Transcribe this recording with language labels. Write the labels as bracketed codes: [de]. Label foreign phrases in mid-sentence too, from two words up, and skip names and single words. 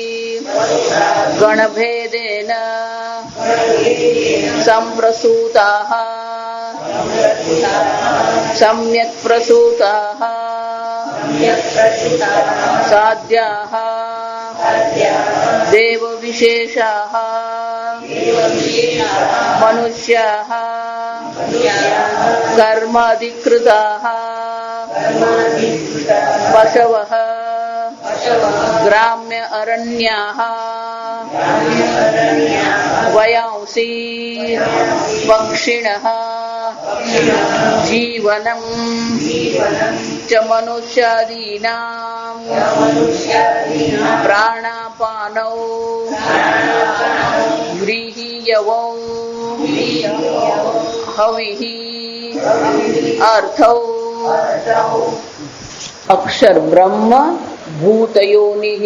[sa] गणभेदेन सम्प्रसूताः सम्यक् प्रसूताः साध्याः देवविशेषाः मनुष्याः कर्माधिकृताः पशवः ग्राम्य अरण्याः वयांसी पक्षिणः जीवनम च मनुष्यादीनां प्राणापानौ व्रीहियवौ हविः अर्थौ अक्षर ब्रह्म भूतयोनिः.